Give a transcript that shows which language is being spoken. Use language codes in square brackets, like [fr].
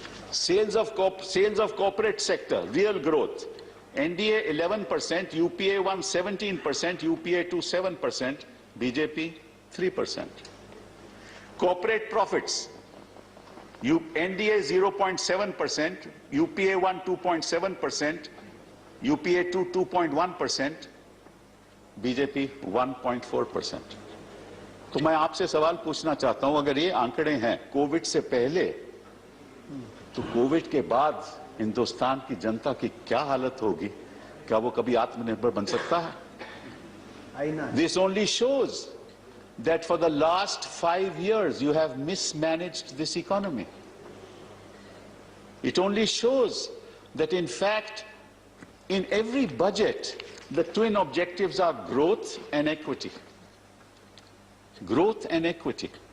[en] Sales of corporate sector, real growth, NDA 11%, UPA 1 17%, UPA 2 7%, BJP 3%. Corporate profits, NDA 0.7%, UPA 1 2.7%, UPA 2 2.1%, BJP 1.4%. [hi] तो मैं आपसे सवाल पूछना चाहता हूं, अगर ये आंकड़े हैं कोविड से पहले, तो कोविड के बाद हिंदुस्तान की जनता की क्या हालत होगी? क्या वो कभी आत्मनिर्भर बन सकता है? [en] This only shows that for the last 5 years you have mismanaged this economy. It only shows that in fact in every budget the twin objectives are growth and equity. Growth and equity.